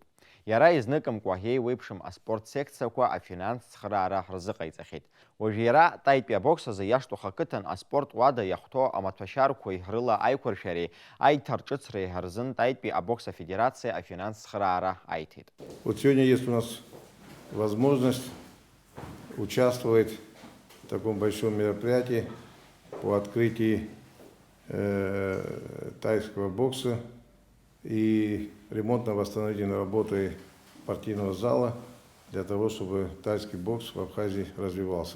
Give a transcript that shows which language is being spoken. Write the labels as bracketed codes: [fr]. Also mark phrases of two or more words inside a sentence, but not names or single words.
[ab] Иара изныкымкәа еиуеиԥшым аспорт секциақәа афинанстә цхыраара ҳрызыҟаиҵахьеит. Уажә иара таитәи абокс азы иаштәых ақыҭан аспорт уада иахәҭоу амаҭәашьарқәеи рыла аиқәыршәареи аиҭарҿыцреи рзын таитәи абокс афедерациа афинанстә цхыраара аиҭеит. [ru] Вот сегодня есть у нас возможность участвовать в таком большом мероприятии по открытию тайского бокса и ремонтно-восстановительной работы партийного зала для того, чтобы тайский бокс в Абхазии развивался.